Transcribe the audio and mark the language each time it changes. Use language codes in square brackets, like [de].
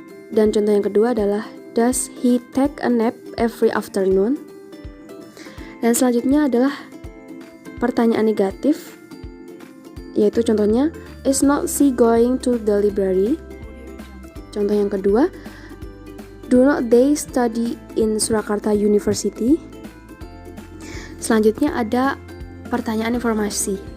[id] Dan contoh yang kedua adalah [en] does he take a nap every afternoon? [id] Dan selanjutnya adalah pertanyaan negatif, yaitu contohnya [en] is not she going to the library? [id] Contoh yang kedua, [en] Do not they study in Surakarta University? [id] Selanjutnya ada pertanyaan informasi.